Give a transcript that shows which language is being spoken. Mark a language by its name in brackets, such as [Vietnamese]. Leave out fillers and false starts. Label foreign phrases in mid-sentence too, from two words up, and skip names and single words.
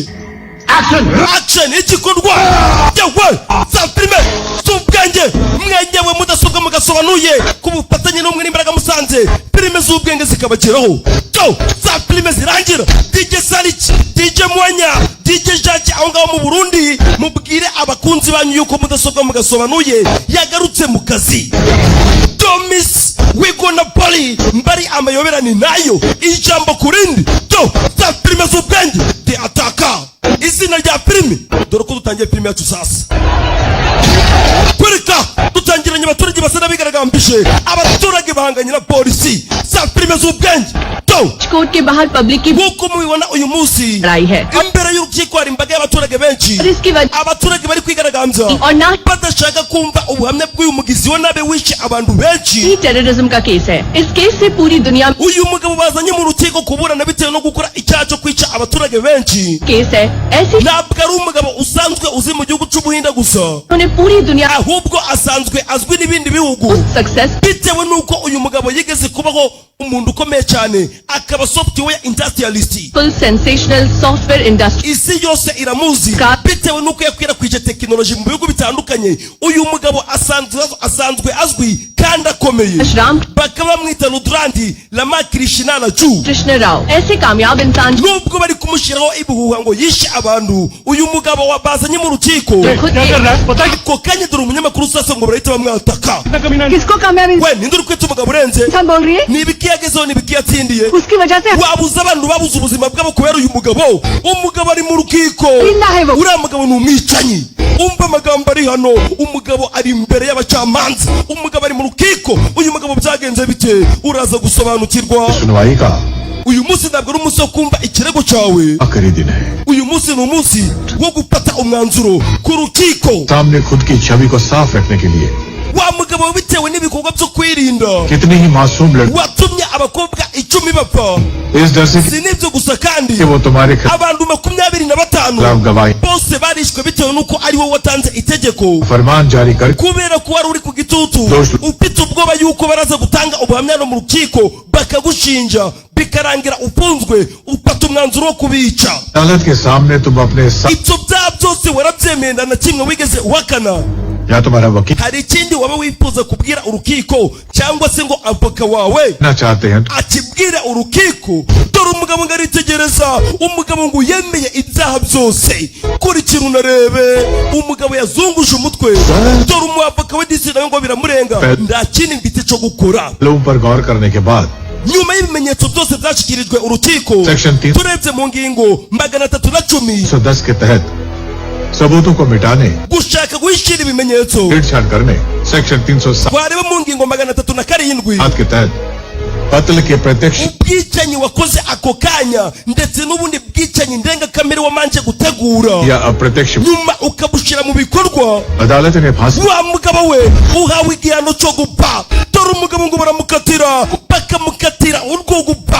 [Kinyarwanda] Action igikorwa yewe za filime z'ubwenge mwenyewe mudasobwa mugasobanuye ku bufatanye n'Ubumwe n'Imbaraga Musanze filime z'ubwenge zikabageraho. Go za filime zirangira. DJ Salich, DJ Mwanya, DJ Jaji aho ngaho mu Burundi mubwire abakunzi banyu yuko mudasobwa mugasobanuye yagarutse mu kazi. [English] Don't miss, we gonna party [Kinyarwanda] mbari amayobera ni nayo ijambo kurindi. Go za filime z'ubwenge The Attacker izina rya filime. Dore ko dutangiye filime yacu sasa. Kurika dutangiranye abaturage basa n'abigaragambije abaturage bahanganye na polisi za filime z'ubwenge [Hindi] कोर्ट के बाहर पब्लिक की [Kinyarwanda] nk'uko mubibona uyu munsi [Hindi] लड़ाई है [Kinyarwanda] imbere y'urukiko hari imbaga y'abaturage benshi [Hindi] और इसकी वजह [Kinyarwanda] abaturage bari kwigaragambya [Hindi] और ना [Kinyarwanda] badashaka kumva ubuhamya bw'uyu mugizi wa nabi wishe abantu benshi [Hindi] ही टेररिज्म का केस है इस केस से पूरी दुनिया में [Kinyarwanda] uyu mugabo bazanye mu rukiko kuburana bitewe no gukora icyaha cyo kwica abaturage benshi [Hindi] केस है ऐसी [Kinyarwanda] ntabwo ari umugabo usanzwe uzi mu gihugu cy'ubuhinde gusa [Hindi] उन्होंने पूरी दुनिया [Kinyarwanda] ahubwo asanzwe azwi n'ibindi bihugu [Hindi] सक्सेस [Kinyarwanda] bitewe n'uko uyu mugabo yigeze kubaho umuntu ukomeye cyane akaba [English] software industrialist full sensational software industry [Kinyarwanda] isi yose iramuzi bitewe n'uko yakwirakwije tekinoloji mu bihugu bitandukanye uyu mugabo asanzwe azwi kandi akomeye [Hindi] राम [Kinyarwanda] bakaba bamwita Rudrandi Rama Krishna Raju [Hindi] कृष्ण राव ऐसे कामयाब इंसान [Kinyarwanda] nubwo bari kumushyiraho ibihuha ngo yishe abantu uyu mugabo wabazanye mu rukiko ako kanya dore umunyamakuru usasa ngo barahita bamwataka [Hindi] किसको कामयाब [Kinyarwanda] we ninde uri kwita umugabo urenze [Hindi] इंसान बोल रही है [Kinyarwanda] ni ibiki yagezeho ni ibiki yatsindiye [Hindi] उसकी वजह से [Kinyarwanda] wabuze abantu babuze ubuzima bwabo kubera uyu mugabo umugabo ari mu rukiko [Hindi] है वो [Kinyarwanda] uriya mugabo ni umwicanyi umva amagambo ari hano umugabo ari imbere y'abacamanza umugabo ari mu rukiko uyu mugabo byagenze bite uraza gusobanukirwa [Hindi] सुनवाई का [Kinyarwanda] uyu munsi ntabwo ari umunsi wo kumva ikirego cyawe [Hindi] आखिरी दिन है [Kinyarwanda] uyu munsi ni umunsi wo gufata umwanzuro ku rukiko [Hindi] सामने खुद की छवि को साफ रखने के लिए [Kinyarwanda] wa mugabo bitewe n'ibikorwa byo kwirinda [Hindi] कितनी ही मासूम लड़की [Kinyarwanda] watumye abakobwa 10 bapfa [Hindi] इस डर से [Kinyarwanda] si n'ibyo gusa kandi [Hindi] कि वो तुम्हारे खिलाफ [Kinyarwanda] abantu 25 [Hindi] गवाही [Kinyarwanda] bose barishwe bitewe n'uko ari wowe watanze itegeko [Hindi] फरमान जारी कर [Kinyarwanda] kubera ko wari uri ku gitutu Doshwe. ufite ubwoba yuko baraza gutanga ubuhamya no mu rukiko bakagushinja bikarangira ufunzwe ufata umwanzuro wo kubica [Hindi] अदालत के सामने तुम अपने [Kinyarwanda] ibyo byaha byose warabyemeye nta na kimwe wigeze uhakana [Hindi] या तुम्हारा वकील [Kinyarwanda] hari ikindi waba wifuza kubwira urukiko cyangwa se ngo avoka wawe [Hindi] ना चाहते हैं [Kinyarwanda] akibwira urukiko dore umugabo ngo aritegereza umugabo ngo yemeye ibyaha byose kurikira unarebe umugabo yazunguje umutwe dore umwavoka we disi nawe ngo biramurenga nta kindi mfite cyo gukora [Hindi] लोगों पर गौर करने के बाद [Kinyarwanda] nyuma y'ibimenyetso byose byashyikirijwe urukiko [English] Section 3. [Kinyarwanda] turebye mu ngingo 310 [Hindi] 110 के तहत सबूतों को मिटाने [Kinyarwanda] gushaka guhishira ibimenyetso [Hindi] छेड़छाड़ करने सेक्शन 307 [Kinyarwanda] wareba mu ngingo 307 [Hindi] के तहत कत्ल के प्रत्यक्ष [Kinyarwanda] ubwicanyi wakoze ako kanya ndetse n'ubundi bwicanyi ndengakamere wamanje gutegura [Hindi] या अप्रत्यक्ष [Kinyarwanda] nyuma ukabushyira mu bikorwa [Hindi] अदालत ने फांसी [Kinyarwanda] wa mugabo we uhawe igihano cyo gupfa dore umugabo ngo baramukatira bakamukatira urwo gupfa